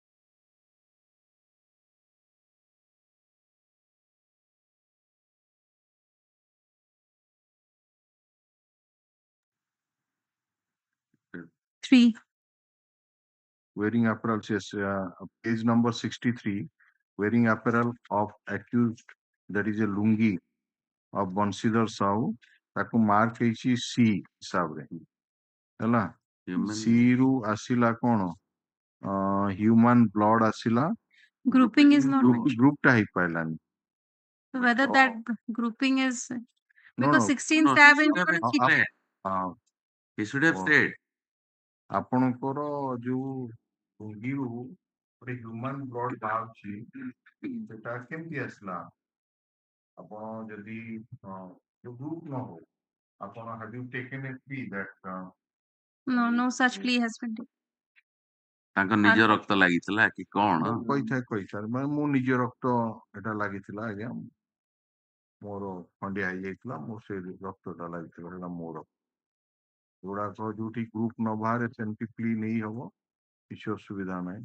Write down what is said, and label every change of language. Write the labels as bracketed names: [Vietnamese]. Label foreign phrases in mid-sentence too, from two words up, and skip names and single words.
[English] Three. Wearing apparel, yes, page number 63. Wearing apparel of accused, that is a lungi of Bansidhar Sahu, [Odia] ତାକୁ ମାର୍କ ହେଇଛି ସି ହିସାବରେ ହେଲା। ସି ରୁ ଆସିଲା କଣ [English] human blood [Odia] ଆସିଲା, [English] Grouping is not mentioned. [Odia] ଗ୍ରୁପ ଟା ହେଇପାରିଲାନି। [English] So whether that grouping is because no, 16 no, stab he should have said. [Odia] ଆପଣଙ୍କର ଯୋଉ ଲୁଙ୍ଗିରୁ ଗୋଟେ [English] human blood [Odia] ବାହାରୁଛି ସେଟା କେମିତି ଆସିଲା? ଆପଣ ଯଦି ଗ୍ରୁପ ନ ହଉ ଆପଣ [English] have you taken a plea that No, no such plea has been taken. [Odia] ତାଙ୍କ ନିଜ ରକ୍ତ ଲାଗିଥିଲା କି କଣ? କହିଥାଏ ମାନେ ମୋ ନିଜ ରକ୍ତ ଏଟା ଲାଗିଥିଲା ଆଜ୍ଞା, ମୋର ଖଣ୍ଡିଆ ହେଇଯାଇଥିଲା, ମୋ ସେ ରକ୍ତଟା ଲାଗିଥିଲା, ସେଟା ମୋର। ଏଗୁଡାକ ଯୋଉଠି ଗ୍ରୁପ ନ ବାହାରେ ସେମିତି ପ୍ଲି ନେଇ ହବ, କିଛି ଅସୁବିଧା ନାହିଁ।